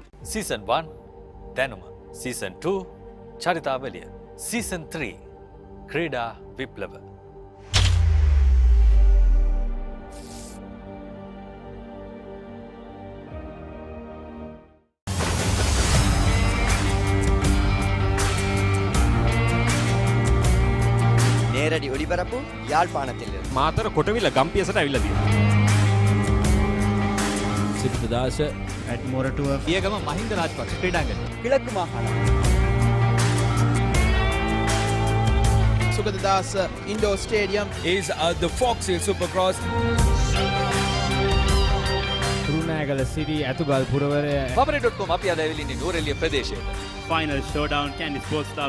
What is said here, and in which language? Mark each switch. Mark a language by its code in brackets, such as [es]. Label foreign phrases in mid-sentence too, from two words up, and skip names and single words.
[si] Season 1 දැනුම. Season 2 චරිතාවලිය. Season 3 ක්‍රීඩා විප්ලව. [ta] நேரடி ஒளிபரப்பு யாழ்ப்பாணத்திலிருந்து. [si] මාතර කොටවිල ගම්පියසට ඇවිල්ලා තියෙනවා. සිද්ධදාස ඇඩ්මෝරටුව පියගම මහින්ද රාජපක්ෂ ක්‍රීඩාංගණය. [ta] கிழக்கு மாகாணம். [en] Sugaddas Indoor Stadium is the Foxhill Supercross. [si] රුණෑගල සිරි ඇතුගල් පුරවරය Papare.com අපි අද ඇවිල්ලා ඉන්නේ නූරෙලිය ප්‍රදේශයේ. [en] Final Showdown Kandy Sports Club